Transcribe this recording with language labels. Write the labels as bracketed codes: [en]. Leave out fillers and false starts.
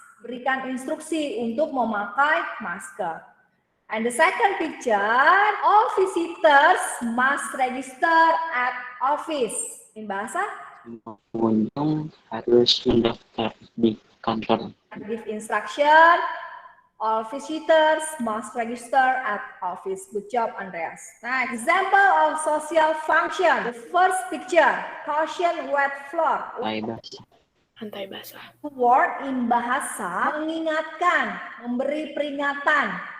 [id] Berikan instruksi untuk memakai masker. [en] And the second picture, all visitors must register at office. In bahasa? [id] Pengunjung harus mendaftar di kantor. [en] Give instruction, all visitors must register at office. Good job, Andreas. Nah, example of social function. The first picture, caution wet floor. [id] Lantai basah. [en] Word in bahasa [id] mengingatkan, memberi peringatan.